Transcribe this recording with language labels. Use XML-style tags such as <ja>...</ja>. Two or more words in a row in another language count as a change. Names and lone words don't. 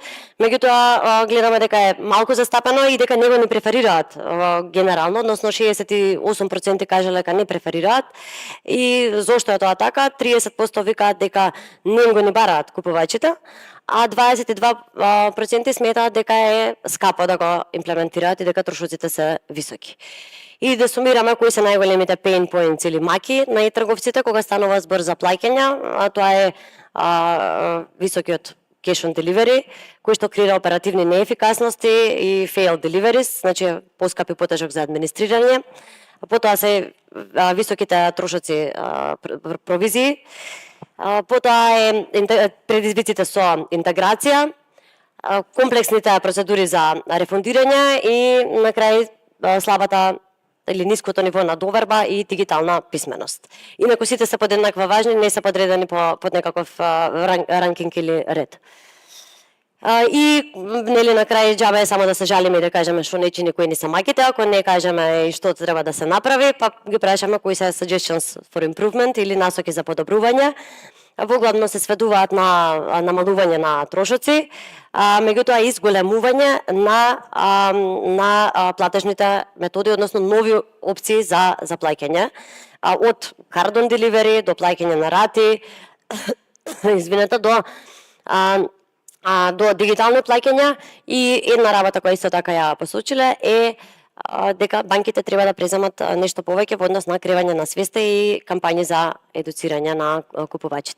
<mk>Меѓутоа гледаме дека е малку застапено и дека него не преферираат генерално, односно 68% кажале дека не преферираат. И зошто е тоа така? 30% викаат дека не го ни бараат купувачите, а 22% сметаат дека е скапо да го имплементираат и дека трошоците се високи. И да сумираме кои се најголемите</mk> <en>pain points</en> <mk>или маки на e-трговците кога станува збор за плаќања, а тоа е високиот</mk> <en>cash on delivery,</en> <mk>кој што креира оперативни неефикасности и</mk> <en>fail deliveries,</en> <mk>значи поскапи потежок за администрирање. Потоа се високите трошоци провизии. Потоа е предизвиците со интеграција, комплексните процедури за рефундирање и на крај слабата или ниското ниво на доверба и дигитална писменост. Инаку сите се подеднаква важни, не се подредени под некаков ранкинг или ред. И нели на крај џабе е само да се жалиме и да кажеме што не чини, кои не се маките, ако не кажеме и што треба да се направи, па ги прашаме кои се</mk> <en>suggestions for improvement</en> <mk>или насоки за подобрување. Воглавно се сведуваат на намалување на трошоци, меѓутоа и зголемување на платежните методи, односно нови опции за плаќање, од</mk> <en>card on delivery</en> <mk>до плаќање на рати, извинете, до дигитални плаќања. И една работа која исто така ја посочиле е дека банките треба да преземат нешто повеќе во однос на креирање на свеста и кампањи за едуцирање на купувачите.</mk>